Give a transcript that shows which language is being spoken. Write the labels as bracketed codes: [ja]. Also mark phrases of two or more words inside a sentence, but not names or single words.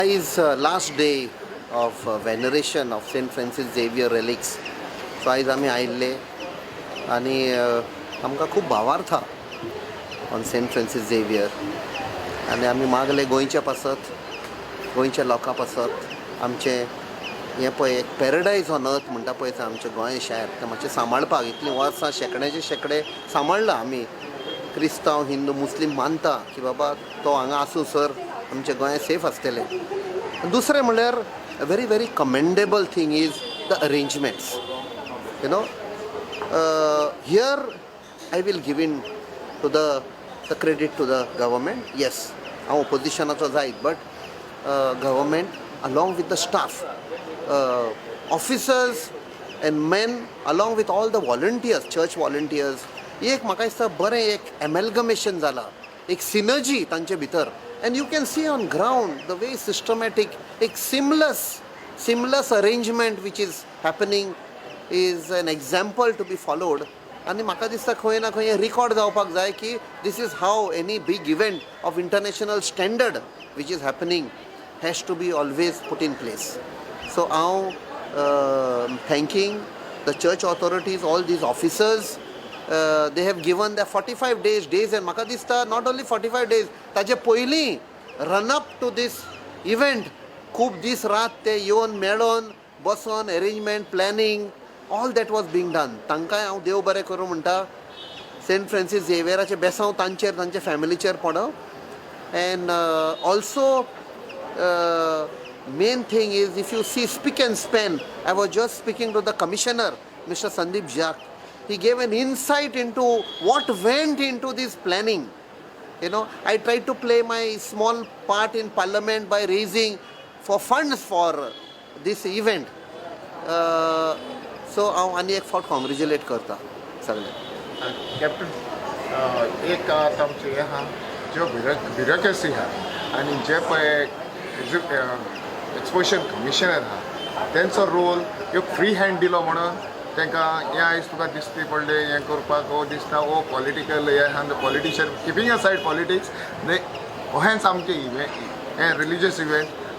[en] is last day of veneration of St. Francis Xavier relics. [kok] So आयज आमी आयिल्ले आनी आमकां खूब भावार्थ ऑन सेंट फ्रांसीस झेवियर आनी आमी मागले गोंयचे पासत गोंयच्या लोकां पासत आमचे हें पळय एक [en] paradise on earth [kok] म्हणटा पळय आमचें गोंय शहर तें मातशें सांबाळपाक इतलीं वर्सां शेकड्याचे शेकडे सांबाळ्ळा आमी क्रिस्तांव हिंदू मुस्लीम मानता की बाबा तो हांगा आसूं सर आमचें गोंय सेफ आसतलें. दुसरें म्हणल्यार [en] a very very commendable thing is the arrangements you know here I will give in to the credit to the government. येस [kok] हांव ओपोजिशनाचो जायत [en] but government along with the staff, officers and men along with all the volunteers, church volunteers, [kok] एक म्हाका दिसता बरें एक amalgamation जाला, एक synergy तांचे भितर, [en] and you can see on ground the way systematic, एक seamless arrangement which is happening is an example to be followed. [kok] आनी म्हाका दिसता खंय ना खंय रिकॉर्ड जावपाक जाय की [en] this is how any big event of international standard which is happening has to be always put in place. So now thanking the church authorities, all these officers, they have given their 45 days and [kok] म्हाका दिसता [en] not only 45 days [kok] ताजे पयलीं [en] run up to this event [kok] खूब दीस रात ते येवन मेळोन बसोन [en] arrangement planning all that was being done. [kok] तांकांय हांव देव बरें करूं म्हणटा. सेंट फ्रांसीस झेवियराचें बेसांव तांचेर तांचे फॅमिलीचेर पडो [en] and also main thing is if you see Spick and Span, I was just speaking to the commissioner Mr. Sandeep Jacques. He gave an insight into what went into this planning. You know, I tried to play my small part in parliament by raising for funds for this event. [kok] So हांव आनी एक फावट कॉंग्रेच्युलेट करता सगळे. कॅप्टन एक आतां आमचें हें आहा ज्यो ब्युरोक्रेसी आहा आनी जे पळय [en] exposition commissioner [kok] आहा तेंचो रोल ह्यो [en] free hand [kok] दिलो म्हणून तांकां हें आयज तुका दिसती पडले हें करपाक ओ दिसता ओ पॉलिटिकल हे आहा [en] the politician keeping aside politics [kok] दे हेंच आमचे इव्हेंट हें [en] religious event.